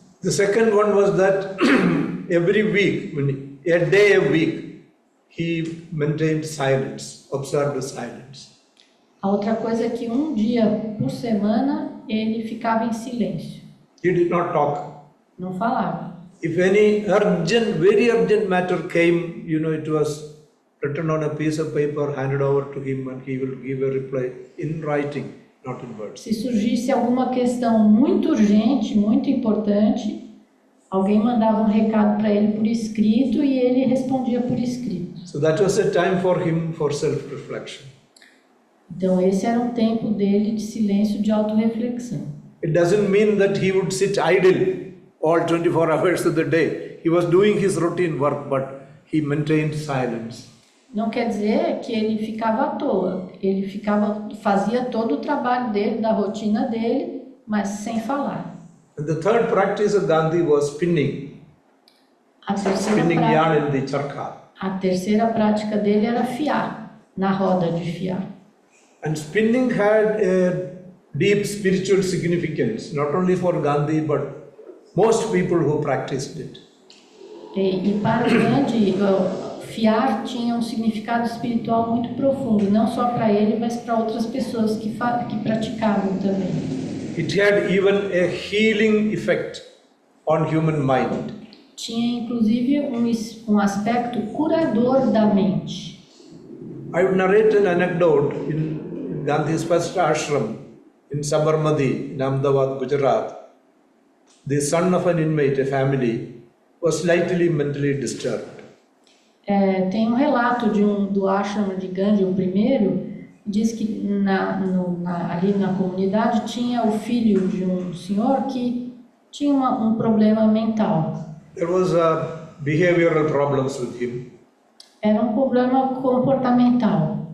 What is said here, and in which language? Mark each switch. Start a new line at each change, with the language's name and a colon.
English: The second one was that every week, a day a week, he maintained silence, observed silence.
Portuguese: A outra coisa é que um dia por semana ele ficava em silêncio,
English: He did not talk.
Portuguese: não falava.
English: If any urgent, very urgent matter came, it was written on a piece of paper, handed over to him, and he will give a reply in writing, not in words.
Portuguese: Se surgisse alguma questão muito urgente, muito importante, alguém mandava um recado para ele por escrito e ele respondia por escrito.
English: So that was a time for him for self-reflection.
Portuguese: Então esse era um tempo dele de silêncio, de autorreflexão.
English: It doesn't mean that he would sit idle all 24 hours of the day. He was doing his routine work, but he maintained silence.
Portuguese: Não quer dizer que ele ficava à toa. Ele fazia todo o trabalho dele, da rotina dele, mas sem falar.
English: And the third practice of Gandhi was spinning yarn in the charkha.
Portuguese: A terceira prática dele era fiar, na roda de fiar.
English: And spinning had a deep spiritual significance, not only for Gandhi, but most people who practiced it.
Portuguese: E para o Gandhi, fiar tinha um significado espiritual muito profundo, não só para ele, mas para outras pessoas que praticavam também.
English: It had even a healing effect on human mind.
Portuguese: Tinha inclusive um aspecto curador da mente.
English: I would narrate an anecdote in Gandhi's first ashram in Sabarmati, in Ahmedabad, Gujarat. The son of an inmate, a family, was slightly mentally disturbed.
Portuguese: Tem um relato do ashram de Gandhi, o primeiro, diz que ali na comunidade tinha o filho de um senhor que tinha um problema mental.
English: There was behavioral problems with him.
Portuguese: Era um problema comportamental.